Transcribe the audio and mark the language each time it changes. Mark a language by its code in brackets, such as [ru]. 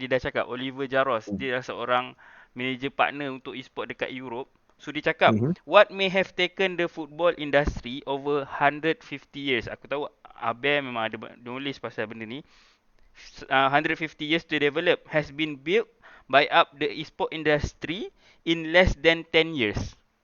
[ms] Dia dah cakap, Oliver Jaros, dia adalah seorang manager partner untuk e-sport dekat Europe. So dia cakap, [en] what may have taken the football industry over 150 years. [ms] Aku tahu Abel memang ada nulis pasal benda ni. [en] 150 years to develop has been built by up the e-sport industry in less than 10 years.